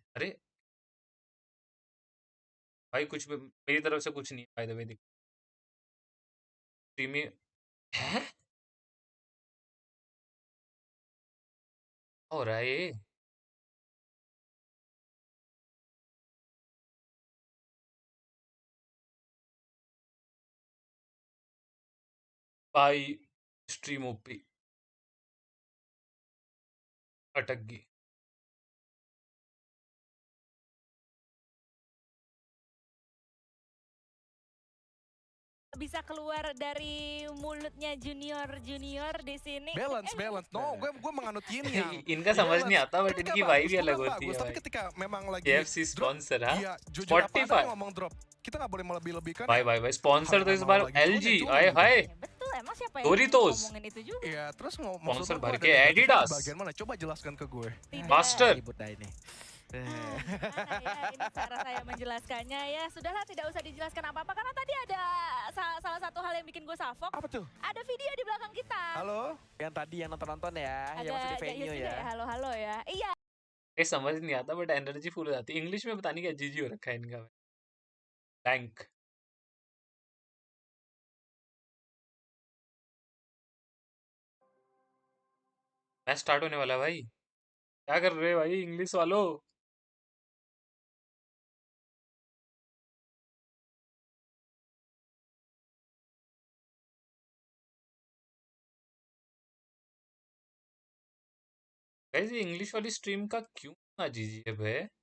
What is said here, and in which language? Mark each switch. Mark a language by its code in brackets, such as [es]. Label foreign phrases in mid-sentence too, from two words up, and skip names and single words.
[hi] अरे भाई कुछ भी मेरी तरफ से कुछ नहीं [en] by the way, [hi] देख प्रीमियम है हो रहा है ये। भाई स्ट्रीम ओपी अटक गई। [id] bisa keluar dari mulutnya junior di sini. [en] Balance. No, [id] gue menganut yin-nya. [hi] इनका समझ नहीं आता बट इनकी वाइब ही अलग होती है। [id] Tapi ketika memang lagi KFC sponsor ha? Iya, jujur Spotify apa ngomong drop. Kita nggak boleh melebih-lebihkan. [hi] भाई sponsor तो इस बार LG आए हाय। [id] Betul, emang siapa yang Doritos. ngomongin itu juga? Iya, terus Sponsor maksud [hi] भर [id] lu [hi] के [id] ada Adidas. bagian mana? Coba jelaskan ke gue. Master. Ya, ini cara saya menjelaskannya ya. Sudahlah, tidak usah dijelaskan apa-apa karena tadi ada salah satu hal yang bikin gue salfok. Apa tuh? Ada video di belakang kita. Halo? Yang tadi yang nonton ya, yang masih di venue ya. Halo ya. Iya. [hi] ये समझ नहीं आता बट [en] energy full [hi] हो जाती है। इंग्लिश में पता नहीं क्या जीजी हो रखा है इनका। [en] bank match start [hi] होने वाला है भाई। क्या कर रहे हो भाई इंग्लिश वालों? गाइस ये इंग्लिश वाली स्ट्रीम का क्यों ना जीजी है भाई?